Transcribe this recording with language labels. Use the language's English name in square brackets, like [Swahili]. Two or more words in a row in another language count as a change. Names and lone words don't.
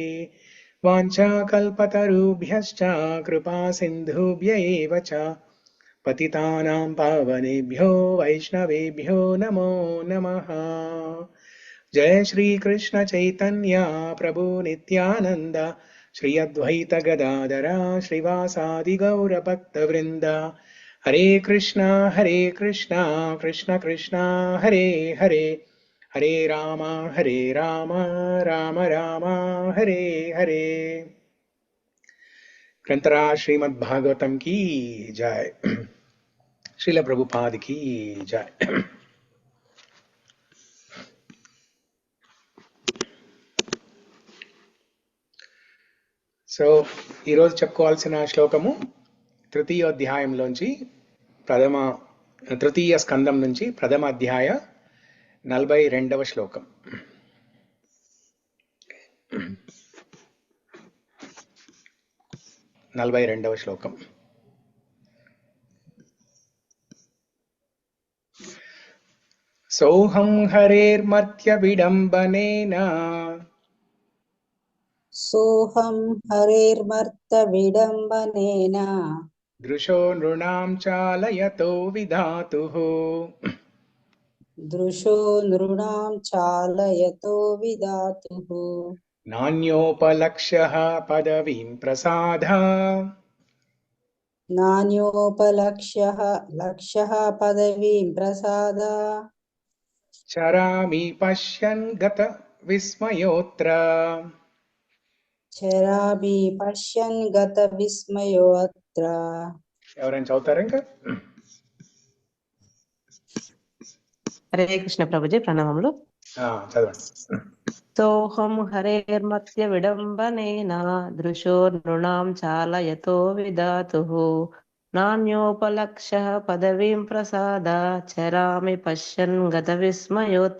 [Sanskrit] वाञ्छाकल्पतरुभ्यश्च कृपा सिन्धुभ्य एव च पतितानां पावनेभ्यो वैष्णवेभ्यो नमो नमः। जय श्री कृष्ण चैतन्य प्रभु नित्यानंद श्री अद्वैत गदाधर श्रीवासादि गौर भक्तवृंद। हरे कृष्णा कृष्ण कृष्णा हरे हरे, हरे राम राम राम हरे हरे। [Hindi] ग्रंथराज श्रीमद्भागवतम की जय। श्रील प्रभुपाद की जय। [Telugu] సో ఈరోజు చెప్పుకోవాల్సిన శ్లోకము తృతీయోధ్యాయంలోంచి తృతీయ స్కందం నుంచి ప్రథమ అధ్యాయ 42వ శ్లోకం. [Sanskrit] సోహం హరేర్మర్త్య విడంబనేన सोऽहं हरेर्मर्त्यविडम्बनेन దృశో నృణాం చాలయతో విధాతుః दृशो नृणां चालयतो विधातुः నాణ్యోపలక్ష్యః పదవీం ప్రసాదా लक्ष्यः पदवीं प्रसादा చరామి పశ్యన్ గత విస్మయోత్ర. चरामि पश्यन् गतविस्मयो अत्र। [Telugu] ఎవరైనా చదువుతారా? ఇంకా హరే కృష్ణ ప్రభుజీ, ప్రణామములు. చదవండి. [Sanskrit] సోహం హరేర్మత్య విడంబనేన దృశో నృణాం చాలయతో విధాతుః నాణ్యోపలక్ష్యః పదవీం ప్రసాద చరామి పశ్యన్ గత విస్మయోత్ర.